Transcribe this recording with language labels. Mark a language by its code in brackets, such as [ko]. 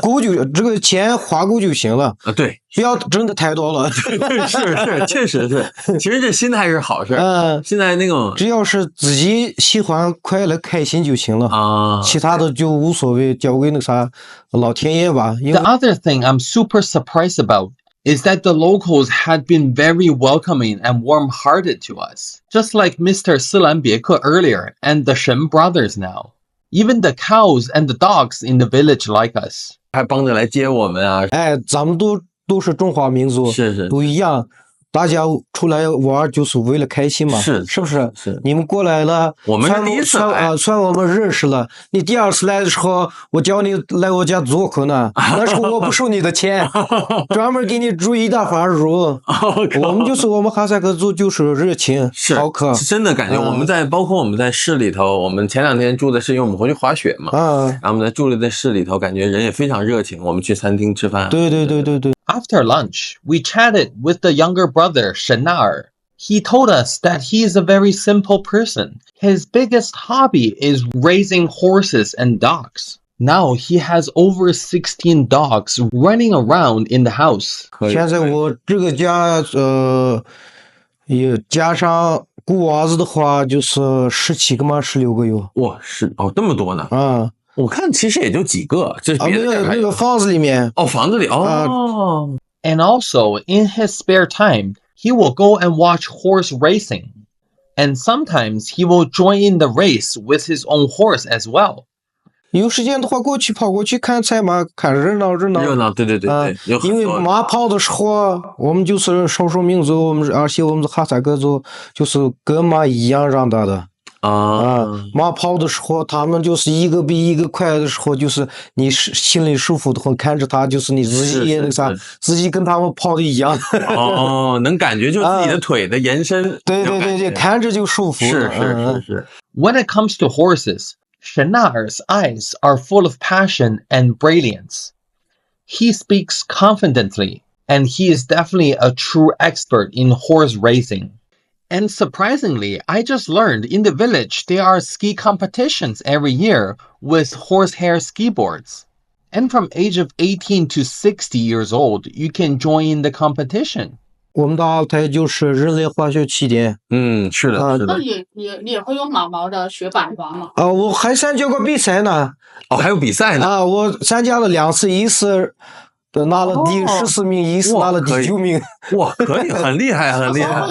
[zh] 够就这个钱花够就行了。啊，对，不要挣的太多了。是，确实是。其实这心态是好事。现在那种只要是自己喜欢、快乐、开心就行了啊，其他的就无所谓，交给那啥老天爷吧。 [en] The other thing I'm super surprised about is that the locals had been very welcoming and warm-hearted to us, just like Mr. Silanbieke earlier and the Shen brothers now. Even the cows and the dogs in the village like us. [zh] 还帮着来接我们啊！哎，咱们都是中华民族，是都一样。大家出来玩就是为了开心嘛，是不是？是。你们过来了，我们是第一次来算我们认识了。你第二次来的时候，我叫你来我家做客呢，那时候我不收你的钱，专门给你煮一大盘肉。我们哈萨克族就是热情，好客。真的感觉我们包括我们在市里头，我们前2天住的是因为我们回去滑雪嘛，然后我们在住在市里头，感觉人也非常热情。我们去餐厅吃饭，对。 [en] After lunch, we chatted with the younger brother, Shenar. He told us that he is a very simple person. His biggest hobby is raising horses and dogs. Now he has over 16 dogs running around in the house. [zh] 现在我这个家也加上雇娃子的话，就是17个嘛，16个有。哇，这么多呢？我看其实也就几个，这别的那个房子里面。房子里 [en] And also, in his spare time, he will go and watch horse racing. And sometimes he will join in the race with his own horse as well. [zh] 有时间的话，跑过去看赛马，看热闹。对。因为马跑的时候，我们就是少数民族，而且我们是哈萨克族，就是跟马一样长大的。马跑的时候，他们就是一个比一个快的时候，就是你心里舒服的话，看着他，就是你自己也自己跟他们跑的一样。能感觉就自己的腿的延伸。对，看着就舒服。是。 [en] When it comes to horses, Shenar's eyes are full of passion and brilliance. He speaks confidently, and he is definitely a true expert in horse racing. And surprisingly, I just learned in the village there are ski competitions every year with horsehair ski boards. And from age of 18 to 60 years old, you can join the competition. [zh] 我们的Altay就是人类滑雪起点。是的。那也会有马毛的雪板滑吗？我还参加过比赛呢。还有比赛呢？我参加了2次，一次拿了第14名，一次拿了第9名。哇，可以，很厉害，很厉害。